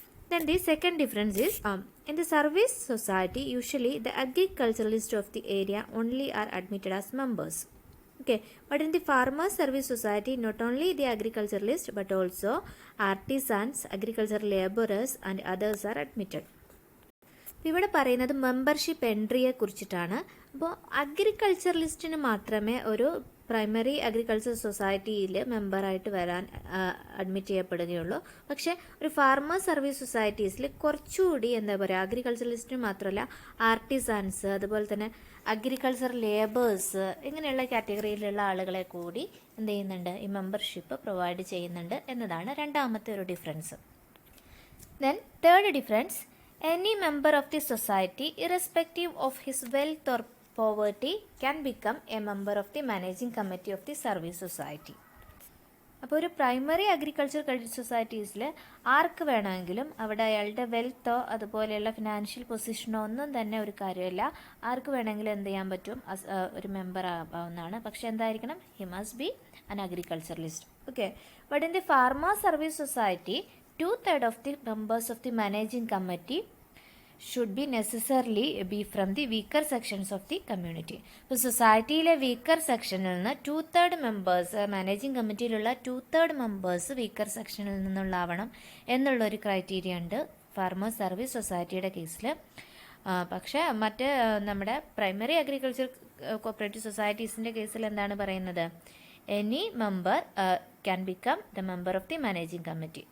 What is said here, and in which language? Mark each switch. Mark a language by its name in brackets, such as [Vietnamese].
[English] Then the second difference is in the service society, usually the agriculturalists of the area only are admitted as members. Okay, but in the farmer service society, not only the agriculturalists but also artisans, agricultural laborers and others are admitted. [Malayalam] ഇവിടെ പറയുന്നത് membership എൻട്രിയെ കുറിച്ചിട്ടാണ്. അപ്പോൾ അഗ്രികൾച്ചറലിസ്റ്റിന് മാത്രമേ ഒരു primary agriculture സൊസൈറ്റിയിൽ മെമ്പറായിട്ട് വരാൻ admit ചെയ്യപ്പെടുകയുള്ളൂ. പക്ഷേ ഒരു ഫാർമർ സർവീസ് സൊസൈറ്റീസിൽ കുറച്ചുകൂടി എന്താ പറയുക, അഗ്രികൾച്ചറലിസ്റ്റിന് മാത്രമല്ല ആർട്ടിസാൻസ്, അതുപോലെ തന്നെ അഗ്രികൾച്ചർ ലേബേഴ്സ്, ഇങ്ങനെയുള്ള കാറ്റഗറിയിലുള്ള ആളുകളെ കൂടി എന്ത് ചെയ്യുന്നുണ്ട്, ഈ മെമ്പർഷിപ്പ് പ്രൊവൈഡ് ചെയ്യുന്നുണ്ട് എന്നതാണ് രണ്ടാമത്തെ ഒരു difference. [English] Then third difference, any member of the society, irrespective of his wealth or poverty, can become a member of the managing committee of the service society. [Malayalam] അപ്പോൾ ഒരു പ്രൈമറി അഗ്രികൾച്ചർ ക്രെഡിറ്റ് സൊസൈറ്റീസിൽ ആർക്ക് വേണമെങ്കിലും, അവിടെ അയാളുടെ വെൽത്തോ അതുപോലെയുള്ള ഫിനാൻഷ്യൽ പൊസിഷനോ ഒന്നും തന്നെ ഒരു കാര്യമില്ല, ആർക്ക് വേണമെങ്കിലും എന്ത് ചെയ്യാൻ പറ്റും, ഒരു മെമ്പർ ആവാവുന്നതാണ്. പക്ഷെ എന്തായിരിക്കണം, [English] He must be an agriculturalist. Okay, but in the farmer service society, 2/3 of the members of the managing committee should be necessarily be from the weaker sections of the community. [Malayalam] ഇപ്പോൾ സൊസൈറ്റിയിലെ weaker സെക്ഷനിൽ നിന്ന് 2/3 members, managing കമ്മിറ്റിയിലുള്ള 2/3 members weaker സെക്ഷനിൽ നിന്നുള്ളാവണം എന്നുള്ളൊരു criteria ഉണ്ട് farmer service സൊസൈറ്റിയുടെ കേസിൽ. പക്ഷേ മറ്റ് നമ്മുടെ പ്രൈമറി അഗ്രികൾച്ചർ കോപ്പറേറ്റീവ് സൊസൈറ്റീസിൻ്റെ കേസിൽ എന്താണ് പറയുന്നത്, [English] Any member can become the member of the managing committee.